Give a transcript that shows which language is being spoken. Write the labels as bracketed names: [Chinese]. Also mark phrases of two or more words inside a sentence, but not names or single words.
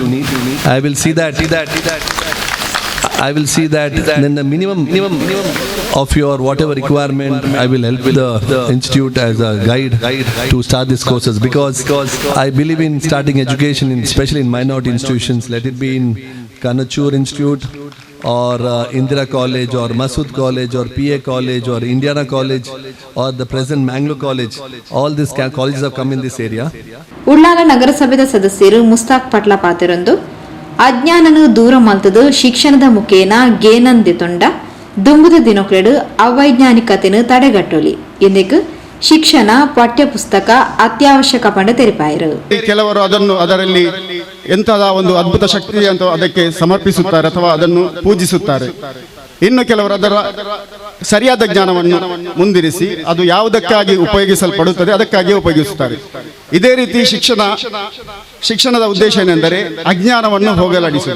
[English] I will see that then the minimum of your whatever requirement, I will help the institute as a guide to start these courses, because I believe in starting education, especially in minority institutions, let it be in Kanachur Institute or Indira College or Masood College or PA College or Indiana College or the present Mangalore College. All these colleges have come in this area. [Tulu] ಉಳ್ಳಾಲ ನಗರಸಭೆದ ಸದಸ್ಯರು ಮುಸ್ತಾಕ್ ಪಟ್ಲ ಪಾತಿರೊಂದು ಅಜ್ಞಾನನು ದೂರ ಮಲ್ತದು ಶಿಕ್ಷಣದ ಮುಖೇನ ಗೇನಂದೆತೊಂಡ ದುಂಬುದ ದಿನೊಕ್ಲೆಡು ಅವೈಜ್ಞಾನಿಕತೆನು ತಡೆಗಟ್ಟೊಲಿ ಎಂದೆಕ್ ಶಿಕ್ಷಣ ಪಠ್ಯ ಪುಸ್ತಕ ಅತ್ಯವಶ್ಯಕ ಪಂಡ ತೆರೆಪಾಯರು. [Kannada] ಕೆಲವರು ಅದರಲ್ಲಿ ಎಂತಹ ಒಂದು ಅದ್ಭುತ ಶಕ್ತಿ ಅಂತ ಅದಕ್ಕೆ ಸಮರ್ಪಿಸುತ್ತಾರೆ ಅಥವಾ ಅದನ್ನು ಪೂಜಿಸುತ್ತಾರೆ. ಇನ್ನು ಕೆಲವರು ಅದರ ಸರಿಯಾದ ಜ್ಞಾನವನ್ನು ಮುಂದಿರಿಸಿ ಅದು ಯಾವುದಕ್ಕಾಗಿ ಉಪಯೋಗಿಸಲ್ಪಡುತ್ತದೆ ಅದಕ್ಕಾಗಿ ಉಪಯೋಗಿಸುತ್ತಾರೆ. ಇದೇ ರೀತಿ ಶಿಕ್ಷಣದ ಉದ್ದೇಶ ಏನೆಂದರೆ ಅಜ್ಞಾನವನ್ನು ಹೋಗಲಾಡಿಸುವುದು.